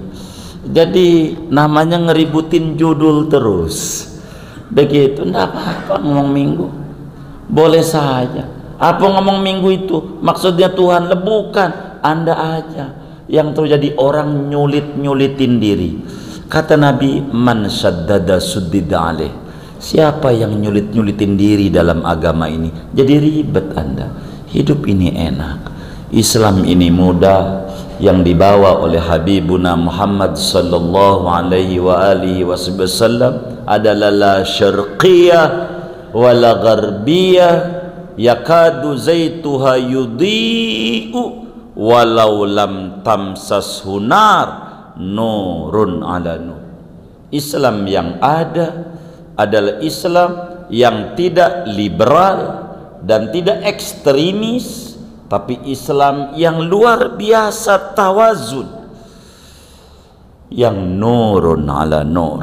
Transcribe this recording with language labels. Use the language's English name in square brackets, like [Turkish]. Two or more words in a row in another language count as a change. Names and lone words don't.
[Indonesian] Jadi namanya ngeributin judul terus begitu. Nggak apa-apa ngomong minggu, boleh saja. Apa ngomong minggu itu maksudnya Tuhan? Bukan, Anda aja yang terjadi orang nyulitin diri. Kata Nabi, [Arabic] من شدد شدد عليه. [Indonesian] Siapa yang nyulitin diri dalam agama ini, jadi ribet Anda. Hidup ini enak, Islam ini mudah, yang dibawa oleh [Arabic] Habibuna Muhammad صلى الله عليه وعلى آله وسلم adalah لا شرقية ولا غربية يكاد زيتها يضيء ولو لم تمسسه نار نور على نور. [Indonesian] Islam yang ada adalah Islam yang tidak liberal dan tidak ekstremis, tapi Islam yang luar biasa tawazun, yang [Arabic] نور على نور.